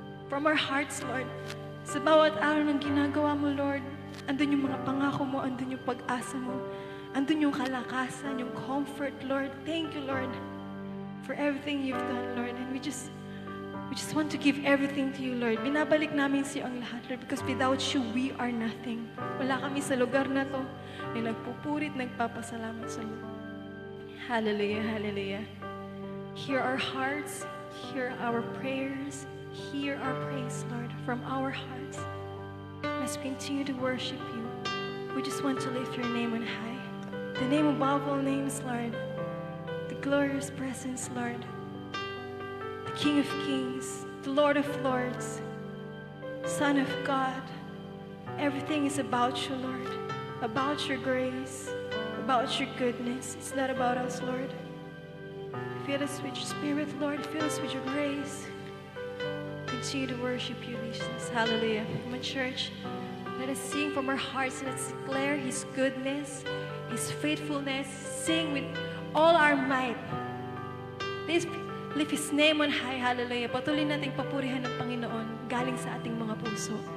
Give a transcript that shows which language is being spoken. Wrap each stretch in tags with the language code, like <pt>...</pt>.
<en>From our hearts, Lord.</en> <tl>Sa bawat araw ng ginagawa mo, Lord, andun yung mga pangako mo, andun yung pag-asa mo, andun yung kalakasan, yung comfort, Lord.</tl> <en>Thank you, Lord, for everything you've done, Lord. And we just want to give everything to you, Lord.</en> <tl>Binabalik namin sa iyo ang lahat, Lord,</tl> <en>because without you, we are nothing.</en> <tl>Wala kami sa lugar na to na nagpupurit, nagpapasalamat sa iyo.</tl> <en>Hallelujah, hallelujah. Hear our hearts, hear our prayers, hear our praise, Lord, from our hearts. As we continue to worship you, we just want to lift your name on high. The name above all names, Lord. The glorious presence, Lord. The King of Kings, the Lord of Lords, Son of God. Everything is about you, Lord. About your grace, about your goodness. It's not about us, Lord. Fill us with your spirit, Lord. Fill us with your grace. Continue to worship you, Jesus. Hallelujah. My church, let us sing from our hearts. Let's declare His goodness, His faithfulness. Sing with all our might. Let's lift His name on high. Hallelujah.</en> <tl>Patuloy nating papurihan ng Panginoon galing sa ating mga puso.</tl>